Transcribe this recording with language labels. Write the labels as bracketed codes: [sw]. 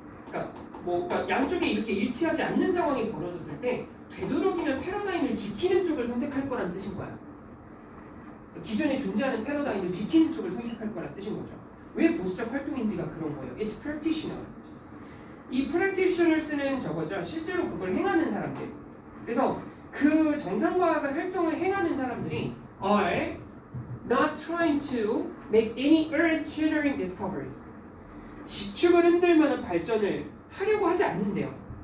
[ko] 그러니까 양쪽이 이렇게 일치하지 않는 상황이 벌어졌을 때 되도록이면 패러다임을 지키는 쪽을 선택할 거란 뜻인 거야. 기존에 존재하는 패러다임을 지키는 쪽을 선택할 거란 뜻인 거죠. 왜 보수적 활동인지가 그런 거예요. [en] It's practitioners. [ko] 이 practitioners는 저거죠. 실제로 그걸 행하는 사람들. 그래서 그 정상과학을 활동을 행하는 사람들이 [en] are not trying to make any earth-shattering discoveries. [ko] 지축을 흔들 만한 발전을 하려고 하지 않는데요.